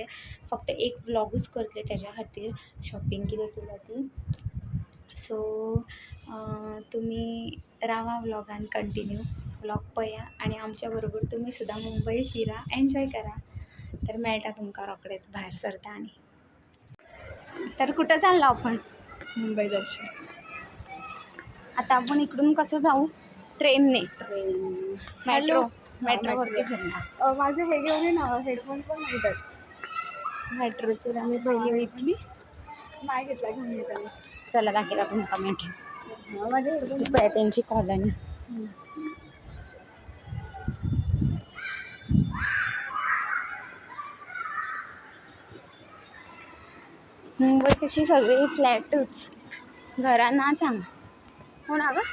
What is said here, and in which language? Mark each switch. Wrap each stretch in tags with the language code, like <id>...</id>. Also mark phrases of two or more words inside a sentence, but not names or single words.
<kok>फक्त एक व्लॉगूच करतलें तेज्या खातीर, शॉपिंग कितें केल्या ती. सो तुमी रावा व्लॉगान कंटिन्यू, व्लॉग पळया आणि आमच्या बरोबर तुमी सुद्दां मुंबई फिरा, एन्जॉय करा. तर मेळटा तुमकां रोखडेंच भायर सरता आनी.</kok> <mr>तर कुठं चाललो आपण? मुंबई दर्शन. आता आपण इकडून कसं जाऊ? ट्रेनने? हॅलो. मेट्रोवरती फिरणार. माझे हे घेऊन ये ना, हेडफोन पण नाही त्यात.</mr> <kok>मेट्रोचेर आमी पयलीं वयतली.</kok> <mr>नाही घेतला, घेऊन येताना.</mr> <kok>चला दाखयता तुमकां मेट्रो.</kok> <mr>माझे हेडफोन</mr> <kok>पळय तेंची कॉलनी. मुंबई कशी सगळी फ्लॅटच, घरां नाच हांगा.</kok> <mr>हो ना गं?</mr>